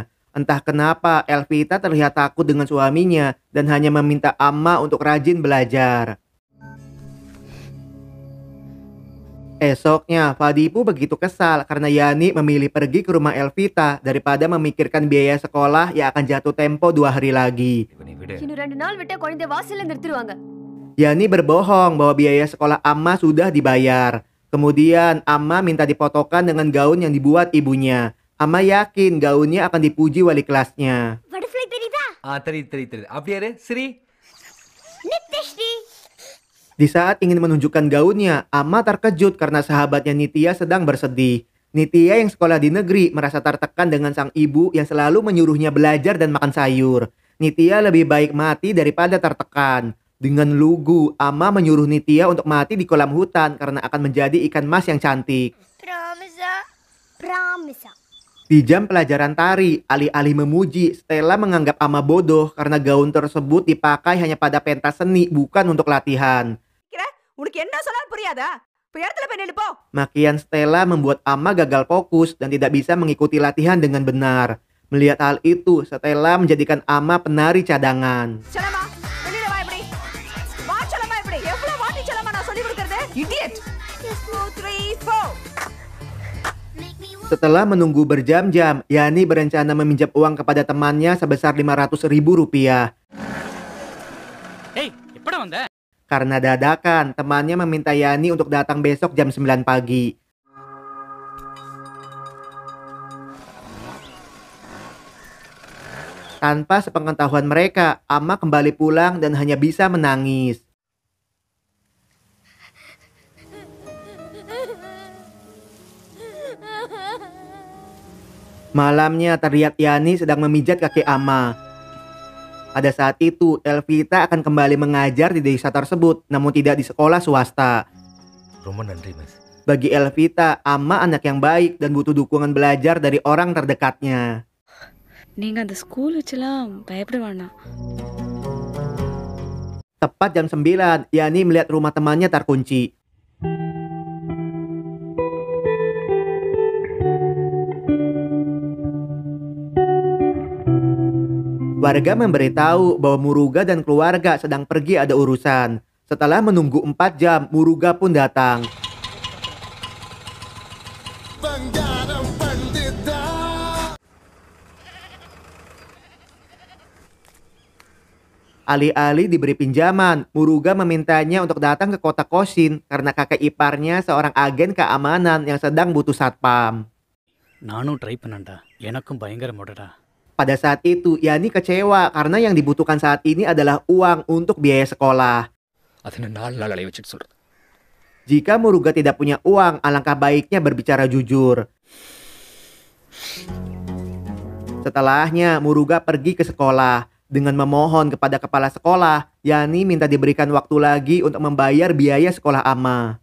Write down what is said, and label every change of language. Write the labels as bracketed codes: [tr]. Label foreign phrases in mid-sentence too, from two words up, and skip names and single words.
[id] Entah kenapa, Elvita terlihat takut dengan suaminya dan hanya meminta Amma untuk rajin belajar. Esoknya, Padipu begitu kesal karena Yani memilih pergi ke rumah Elvita daripada memikirkan biaya sekolah yang akan jatuh tempo 2 hari lagi. [ta] இவனை விடு. இன்னும் 2 நாள் விட்டா குழந்தை வாசல்ல நிறுத்திடுவாங்க. [id] Yani berbohong bahwa biaya sekolah Amma sudah dibayar. Kemudian Amma minta dipotokan dengan gaun yang dibuat ibunya. Amma yakin gaunnya akan dipuji wali kelasnya. [ta] பட்டர்ஃப்ளை தெரியுதா? தெரியுது. அப்படியே இரு, Sri. நித்யஸ்ரீ. [id] Di saat ingin menunjukkan gaunnya, Amma terkejut karena sahabatnya Nitya sedang bersedih. Nitya yang sekolah di negeri merasa tertekan dengan sang ibu yang selalu menyuruhnya belajar dan makan sayur. Nitya lebih baik mati daripada tertekan. Dengan lugu, Amma menyuruh Nitya untuk mati di kolam hutan karena akan menjadi ikan mas yang cantik. Pramisa. Di jam pelajaran tari, alih-alih memuji, Stella menganggap Amma bodoh karena gaun tersebut dipakai hanya pada pentas seni, bukan untuk latihan. [ta] உனக்கு என்ன சொன்னாலும் புரியாதா? போய் இடத்துல போய் நில்லு போ. [id] Makian Stella membuat Amma gagal fokus dan tidak bisa mengikuti latihan dengan benar. Melihat hal itu, Stella menjadikan Amma penari cadangan. [ta] செல்லமா, வெளியில வா இப்படி. வா செல்லமா இப்படி. எவ்வளவு வாட்டி செல்லமா நான் சொல்லி கொடுக்கறது? [en] Idiot. 2 3 4. [id] Setelah menunggu berjam-jam, Yani berencana meminjam uang kepada temannya sebesar Rp500.000. [ta] ஏய், எப்படா வந்த? [id] Karena dadakan, temannya meminta Yani untuk datang besok jam 9 pagi. Tanpa sepengetahuan mereka, Amma kembali pulang dan hanya bisa menangis. Malamnya terlihat Yani sedang memijat kaki Amma. Pada saat itu, Elvita akan kembali mengajar di desa tersebut, namun tidak di sekolah swasta. [ta] ரொம்ப நன்றி, [id] Mas. Bagi Elvita, Amma anak yang baik dan butuh dukungan belajar dari orang terdekatnya. [ta] நீங்க அந்த ஸ்கூல் வச்செல்லாம் பயப்பட வேணாம். [id] Tepat jam 9, Yani melihat rumah temannya terkunci. Warga memberitahu bahwa Muruga dan keluarga sedang pergi ada urusan. Setelah menunggu 4 jam, Muruga pun datang. Alih-alih diberi pinjaman, Muruga memintanya untuk datang ke kota Kosin karena kakek iparnya seorang agen keamanan yang sedang butuh satpam. [ta] நானும் ட்ரை பண்ணேன்டா, எனக்கும் பயங்கர முடடா. [id] Pada saat itu, Yani kecewa karena yang dibutuhkan saat ini adalah uang untuk biaya sekolah. [ta] அது 4 நாள் அலைய வச்சுட்டு சொல்றது. [id] Jika Muruga tidak punya uang, alangkah baiknya berbicara jujur. Setelahnya, Muruga pergi ke sekolah. Dengan memohon kepada kepala sekolah, Yani minta diberikan waktu lagi untuk membayar biaya sekolah Ama.